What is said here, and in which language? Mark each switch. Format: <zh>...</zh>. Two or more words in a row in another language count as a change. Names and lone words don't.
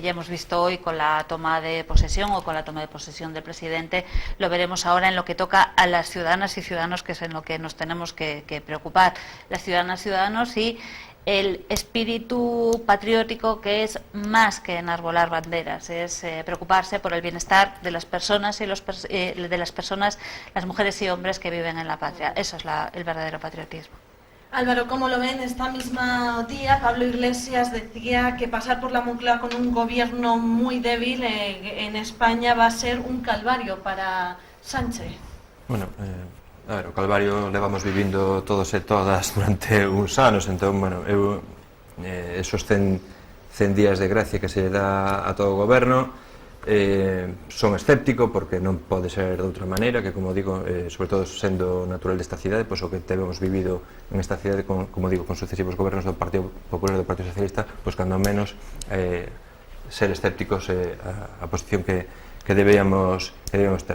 <es>ya hemos visto hoy con la toma de posesión o con la toma de posesión del presidente, lo veremos ahora en lo que toca a las ciudadanas y ciudadanos, que es en lo que nos tenemos que preocupar, las ciudadanas y ciudadanos, y el espíritu patriótico, que es más que enarbolar banderas, es preocuparse por el bienestar de las personas y las mujeres y hombres que viven en la patria. Eso es el verdadero patriotismo. Álvaro, ¿cómo lo ven? Esta misma día Pablo Iglesias decía que pasar por la Moncloa con un gobierno muy débil en España va a ser un calvario para Sánchez. Bueno,</es> <gl>a ver, o calvario levamos vivindo todos e todas durante uns anos, entón, bueno, esos 100 días de gracia que se dá a todo o goberno, son escéptico porque non pode ser de outra maneira, que, como digo, sobre todo sendo natural desta cidade, pois o que temos vivido en esta cidade, como digo, con sucesivos gobernos do Partido Popular e do Partido Socialista, pois cando menos ser escépticos a posición que debíamos ter.</gl>